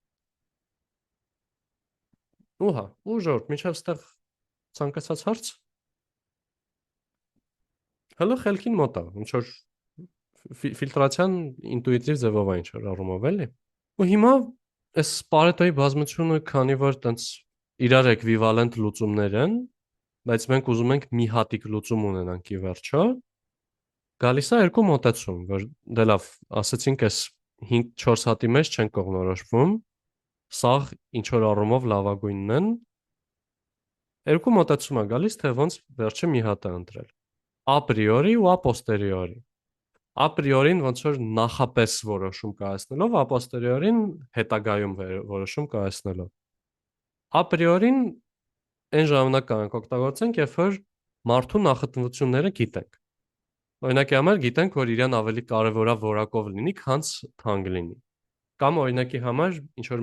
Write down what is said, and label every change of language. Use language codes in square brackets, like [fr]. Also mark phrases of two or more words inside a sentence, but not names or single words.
[hy] Ուհա, ու ժողովուրդ, մինչև ստեղ ցանկացած հարց։ Հələ խելքին մոտ է, ինչ որ ֆիլտրացիան ինտուիտիվ ձևով է ինչ որ առումով էլի։ Ու հիմա այս Պարետոյի բազմությունը, քանի որ տենց իրար էկվիվալենտ լուծումներ են, բայց մենք ուզում ենք մի հատիկ լուծում ունենանք ի վերջո, գալիս է երկու մոտեցում, որ դե լավ, ասացինք այս 5-4 հատի մեջ չեն կողմնորոշվում, սաղ ինչ որ առումով լավագույնն են։ Երկու մոտեցում է գալիս, թե ոնց վերջը մի հատ է ընտրել։ [la] A priori [hy] ու [la] a posteriori։ A priori- [hy] ին ոնց որ նախապես որոշում կայացնելով, [la] a posteriori- [hy] ին հետագայում որոշում կայացնելով։ [la] A priori- [hy] ին այն ժամանակ կարող օգտագործենք, երբ որ մարդու նախընտրությունները գիտենք։ Օրինակի համար գիտենք, որ իրան ավելի կարևոր է որակով լինի, քան թանկ լինի։ Կամ օրինակի համար ինչ որ